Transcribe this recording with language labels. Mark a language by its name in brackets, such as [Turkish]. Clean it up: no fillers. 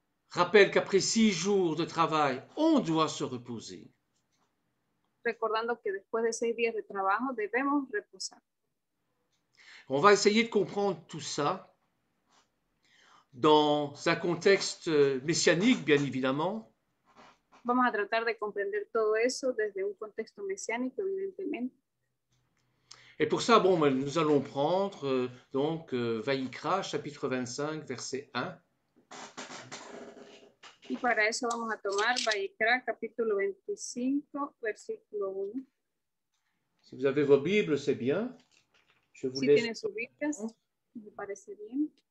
[French] Rappelle qu'après 6 jours de travail, on doit se reposer. [Spanish] Recordando que después de 6 días de trabajo debemos reposar. [French] On va essayer de comprendre tout ça dans un contexte messianique, bien évidemment. [Spanish] Vamos a tratar de comprender todo eso desde un contexto mesiánico, evidentemente. [French] Et pour ça, bon, nous allons prendre Vaïkra, chapitre 25, verset 1. [Spanish] Y para eso vamos a tomar Vaikra, capítulo 25, versículo 1. [French] Si vous avez vos Bibles, c'est bien. Je vous [Spanish] si [French] laisse... [Spanish] tienen sus Biblias, me parece bien.